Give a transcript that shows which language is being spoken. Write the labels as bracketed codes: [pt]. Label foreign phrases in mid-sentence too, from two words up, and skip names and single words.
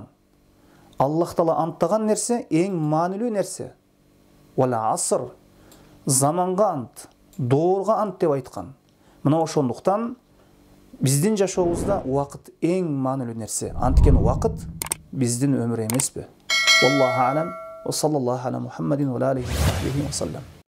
[ky] Аллах Таала анттаган нерсе эң маанилүү нерсе. [ar] والعصر, [ky] заманга ант, доорго ант деп айткан. Мына ошондуктан биздин жашообузда вакыт эң маанилүү нерсе. Анткени вакыт биздин өмүр эмеспи? [ar] والله أعلم. وصلى الله على محمد وعلى آله وصحبه وسلم.